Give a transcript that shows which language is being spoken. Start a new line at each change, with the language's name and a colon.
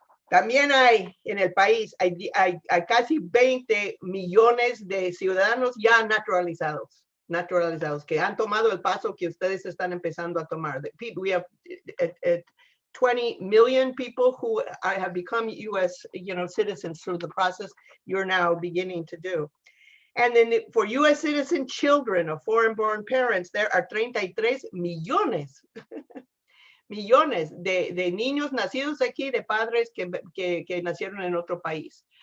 Spanish: También hay en el país, hay casi 20 millones de ciudadanos ya naturalizados, que han tomado el paso que ustedes están empezando a tomar.
English: We have 20 million people who have become U.S. citizens through the process you're now beginning to do. And then for U.S. citizen children of foreign-born parents, there are 33 millones.
Spanish: Millones de niños nacidos aquí, de padres que nacieron en otro país.